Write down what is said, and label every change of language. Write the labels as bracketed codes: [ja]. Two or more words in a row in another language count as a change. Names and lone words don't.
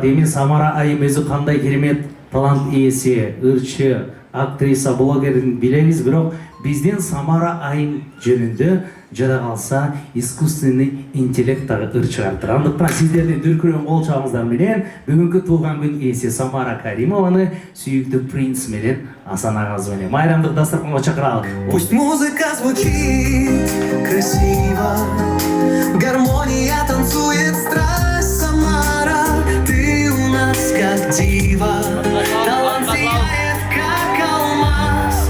[ky] Эми Самара айым өзү кандай керемет талант ээси, ырчы, актриса, блогерин билебиз, бирок бизден Самара айым жөнүндө жада калса [ru] искусственный интеллект [ky] дагы ыр чыгарттыр. Андыктан сиздердин дүркүрөң кол чабыңыздар менен бүгүнкү туулган күн ээси Самара Каримованы сүйүктүү принц менен Асан агабыз менен майрамдык дастарханга чакыралы. [ru] Пусть музыка звучит красиво, гармония танцует страсть, Самара, ты у нас как дива, талант сияет как алмаз.